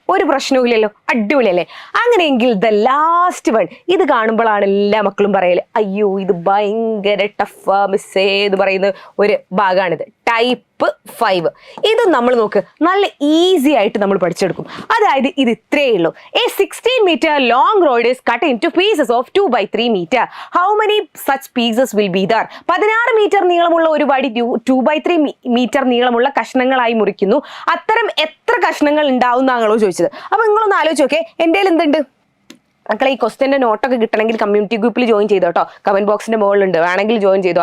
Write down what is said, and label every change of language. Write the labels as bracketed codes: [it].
[ml] ഒരു പ്രശ്നവും ഇല്ലല്ലോ, അടിപൊളിയല്ലേ? അങ്ങനെയെങ്കിൽ [en] the last one, [ml] ഇത് കാണുമ്പോഴാണ് എല്ലാ മക്കളും പറയല്, അയ്യോ ഇത് ഭയങ്കര ടഫാ മിസ്സേ എന്ന് പറയുന്ന ഒരു ഭാഗമാണിത്. ടൈപ്പ് 5 ഇത് നമ്മൾ നോക്ക്, നല്ല ഈസി ആയിട്ട് നമ്മൾ പഠിച്ചെടുക്കും. അതായത് ഇത് ഇത്രയേ ഉള്ളൂ. [en] A 16 meter long road is cut into pieces of 2/3 meter. How many such pieces will be there? [ml] 16 metre നീളമുള്ള ഒരു വടി 2/3 മീറ്റർ നീളമുള്ള കഷ്ണങ്ങളായി മുറിക്കുന്നു. അത്തരം എത്ര കഷ്ണങ്ങൾ ഉണ്ടാവും എന്നാണല്ലോ ചോദിച്ചത്. അപ്പൊ നിങ്ങളൊന്ന് ആലോചിച്ച് നോക്കേ, എൻ്റെ കയ്യിൽ എന്തുണ്ട് മക്കളെ? ഈ ക്വസ്റ്റ്യൻ്റെ നോട്ടൊക്കെ കിട്ടണമെങ്കിൽ കമ്മ്യൂണിറ്റി ഗ്രൂപ്പിൽ ജോയിൻ ചെയ്തോ കേട്ടോ. കമന്റ് ബോക്സിന്റെ മുകളിലുണ്ട്, വേണമെങ്കിൽ ജോയിൻ ചെയ്തോ.